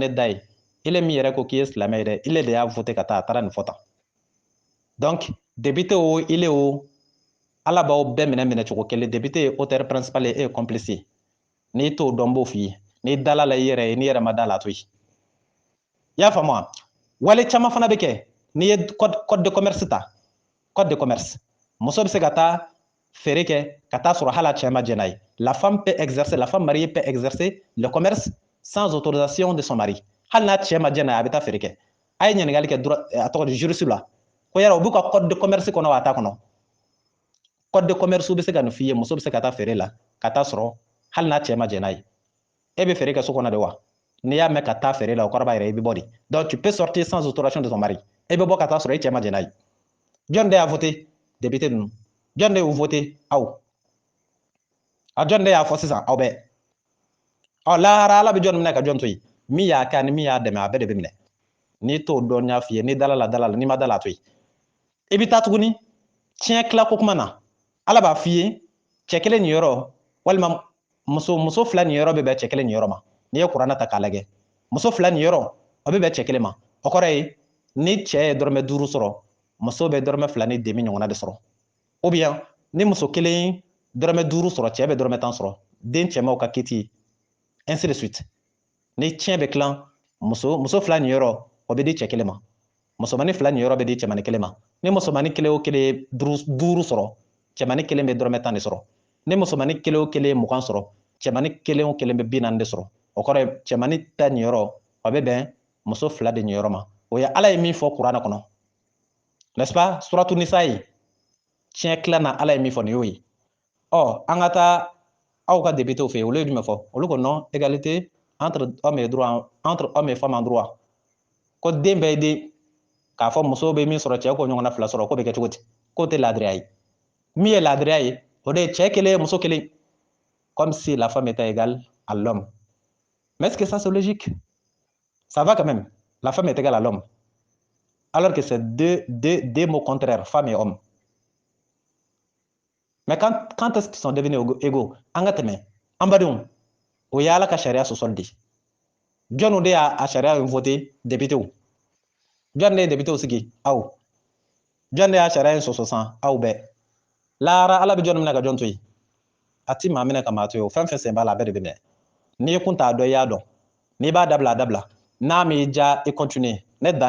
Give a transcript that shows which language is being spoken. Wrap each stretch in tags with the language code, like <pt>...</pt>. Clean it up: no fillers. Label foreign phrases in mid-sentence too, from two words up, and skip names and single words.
<bm>de da ye ile min yɛrɛ ko k'i ye silamɛ ye dɛ ile de y'a voté ka taa a taara nin fɔ tan donc député o ile o ala b'aw bɛɛ minɛ cogo kelen député ye</bm> <fr>auteur principal</fr> <bm>ye e ye complice ye n'i t'o dɔn n b'o f'i ye n'i dala la i yɛrɛ ye n'i yɛrɛ ma da la a to yen i y'a faamu wa wale caman fana bɛ kɛ n'i ye</bm> <fr>code de commerce</fr> <bm>ta</bm> <fr>code de commerce</fr> <bm>muso bɛ se ka taa feere kɛ ka taa sɔrɔ hali a cɛ ma jɛn n'a ye</bm> <fr>la femme mariée peut exercer le commerce sans autorisation de son mari</fr> <bm>hali n'a cɛ ma jɛn n'a ye a bɛ taa feere kɛ a ye ɲininkali kɛ a tɔgɔ di juriste la ko yala u b'u ka</bm> <fr>code de commerce</fr> <bm>kɔnɔ wa a t'a kɔnɔ</bm> <fr>code de commerce</fr> <bm>bɛ se ka nin f'i ye muso bɛ se ka taa feere la ka taa sɔrɔ hali n'a cɛ ma jɛn n'a ye e bɛ feere kɛ so kɔnɔ de wa n'i y'a mɛn ka taa feere la o kɔrɔ b'a yɛrɛ i bɛ bɔ de</bm> <fr>donc tu peux sortir sans autorisation de ton mari</fr> <bm>e bɛ bɔ ka taa sɔrɔ e cɛ ma jɛn n'a ye jɔn de y'a voté député ninnu jɔn de y'u voté aw a jɔn de y'a fɔ sisan aw bɛɛ lahara ala bɛ jɔn minɛ ka jɔn to yen min y'a kɛ ani min y'a dɛmɛ a bɛɛ de bɛ minɛ n'i t'o dɔn n y'a f'i ye n'i dala la n'i ma dala a to yen i bɛ taa tuguni tiɲɛ tila ko kuma na ala b'a f'i ye cɛ kelen nin yɔrɔ walima muso fila nin yɔrɔ bɛ bɛn cɛ kelen nin yɔrɔ ma n'i ye kuranɛ ta k'a lajɛ muso fila nin yɔrɔ o bɛ bɛn cɛ kelen ma o kɔrɔ ye ni cɛ ye dɔrɔmɛ 5 sɔrɔ muso bɛ dɔrɔmɛ 2 ni demi ɲɔgɔnna de sɔrɔ</bm> <fr>ou bien</fr> <bm>ni muso kelen dɔrɔmɛ 5 sɔrɔ cɛ bɛ dɔrɔmɛ 10 sɔrɔ den cɛmanw ka kiti</bm> <fr>ainsi de suite</fr> <bm>ni tiɲɛ bɛ tilan muso fila nin yɔrɔ o bɛ di cɛ kelen ma musomanin fila nin yɔrɔ bɛ di cɛmanin kelen ma ni musomanin kelen o kelen ye 5 sɔrɔ cɛmanin kelen bɛ dɔrɔmɛ 10 de sɔrɔ ni musomanin kelen o kelen ye 20 sɔrɔ cɛmanin kelen o kelen bɛ 40 de sɔrɔ o kɔrɔ ye cɛmanin ta nin yɔrɔ o bɛ bɛn muso fila de nin yɔrɔ ma o ye ala ye min fɔ kuranɛ kɔnɔ</bm> <fr>n'est-ce pas</fr> <bm>suratu nisa ye tiɲɛ tila na ala ye min fɔ nin y'o ye an ka taa aw ka députés fɛ yen olu ye jumɛn fɔ olu ko</bm> <fr>non égalité entre hommes et femmes en droit</fr> <bm>ko den bɛɛ ye den k'a fɔ muso bɛ min sɔrɔ cɛ k'o ɲɔgɔnna 2 sɔrɔ k'o bɛ kɛ cogo di k'o tɛ laadiriya ye min ye laadiriya ye o de ye cɛ kelen muso kelen</bm> <fr>comme si la femme était égale à l'homme mais est-ce que ça c'est logique ça va quand même la femme est égale à l'homme alors que c'est deux mots contraires femme et homme mais quand est-ce qu'ils sont devenus égaux</fr> <bm>an ka tɛmɛ an badenw o ye ala ka sariya sɔsɔli de jɔnw de y'a sariya voté députés jɔn de ye députés sigi aw jɔn de y'a sariya in sɔsɔ san aw bɛɛ lahara ala bɛ jɔn minɛ ka jɔn to yen a ti maa minɛ ka maa to yen o fɛn fɛn sen b'a la a bɛɛ de bɛ minɛ n'i ye kun t'a dɔn i y'a dɔn n'i b'a dabila a dabila n'a m'i diya i continuer ne dan</bm>